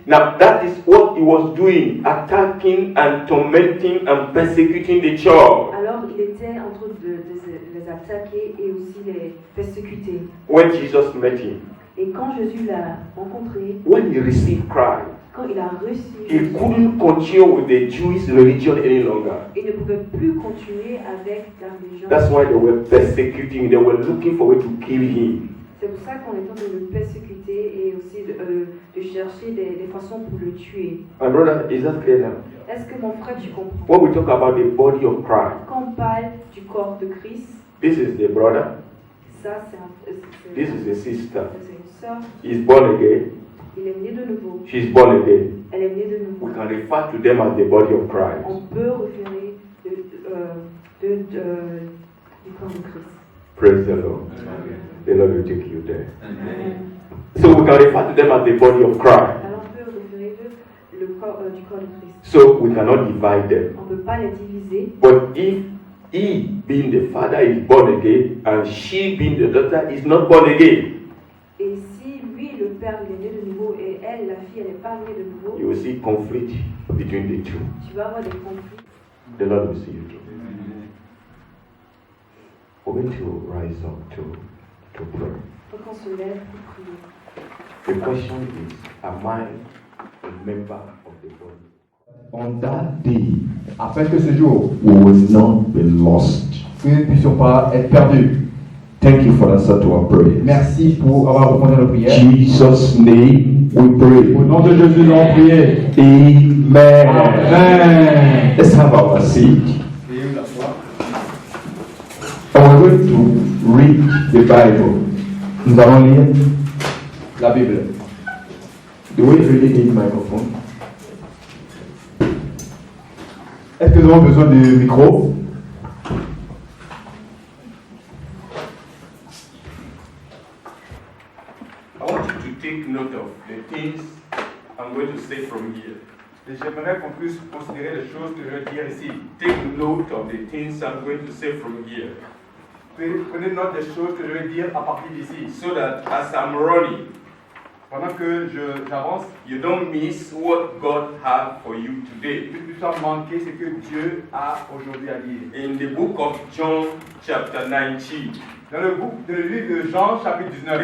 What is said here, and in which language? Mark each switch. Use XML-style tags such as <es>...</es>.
<en>Now that is what he was doing, attacking and tormenting and persecuting the church.</en> <fr>Alors il était en train de les attaquer et aussi les persécuter.</fr> <en>When Jesus met him,</en> <fr>Et quand Jésus l'a rencontré,</fr> <en>when he received Christ,</en> <fr>quand il a reçu</fr> <en>he</en> <fr>Jésus,</fr> <en>couldn't continue with the Jewish religion any longer.</en> <fr>il ne pouvait plus continuer avec la religion.</fr> <en>That's why they were persecuting. They were looking for a way to kill him.</en> <fr>C'est pour ça qu'on est en train de le persécuter et aussi de chercher des façons pour le tuer.</fr> <en>My brother, is that clear now?</en> <fr>Est-ce que mon frère tu comprends?</fr> <en>When we talk about the body of Christ,</en> <fr>Quand on parle du corps de Christ,</fr> <en>this is the brother,</en> <fr>ça</fr> <en>this is the sister.</en> <fr>c'est une sœur.</fr> <en>He's born again,</en> <fr>Il est né de nouveau.</fr> <en>she's born again.</en> <fr>Elle est née de nouveau.</fr> <en>We can refer to them as the body of</en> <fr>On</fr> <en>Christ.</en> <fr>peut référer du corps de Christ.</fr> <en>Praise the Lord. The Lord will take you there. So we can refer to them as the body of Christ.</en> <fr>Alors on peut référer du corps de Christ.</fr> <en>So we cannot divide them.</en> <fr>On ne peut pas les diviser.</fr> <en>But if he, being the father, is born again, and she, being the daughter, is not born again,</en> <fr>Et si lui, le père, il est né de nouveau et elle, la fille, elle n'est pas née de nouveau,</fr> <en>you will see conflict between the two.</en> <fr>tu vas avoir des conflits.</fr> <en>The Lord will see you through. We're going to rise up to pray.</en> <fr>Il faut qu'on se lève pour prier.</fr> <en>The question is, am I a member of the body? On that day,</en> <fr>afin que ce jour,</fr> <en>We will not be lost.</en> <fr>que nous ne puissions pas être perdus.</fr> <en>Thank you for the answer to our prayer.</en> <fr>Merci pour avoir répondu à nos prières.</fr> <en>Jesus' name we pray.</en> <fr>Au nom de Jésus, nous avons prié.</fr> <en>Amen.</en> <fr>Amen.</fr> <en>Let's have our seat.</en> <fr>Ayez la foi.</fr> <en>And we're going to read the Bible.</en> <fr>Nous allons lire. La Bible.</fr> <en>Do we really need microphone?</en> <fr>Est-ce que nous avons besoin de micro?</fr> <en>I want you to take note of the things I'm going to say from here.</en> <fr>J'aimerais qu'on puisse considérer les choses que je vais dire ici.</fr> <en>Take note of the things I'm going to say from here.</en> <fr>Prenez note des choses que je vais dire à partir d'ici.</fr> <en>So that as I'm running,</en> <fr>Pendant que j'avance,</fr> <en>you don't miss what God has for you today.</en> <fr>que tu puisses manquer ce que Dieu a aujourd'hui à dire.</fr> <en>In the book of John, chapter 19,</en> <fr>Dans le livre de Jean, chapitre 19,</fr>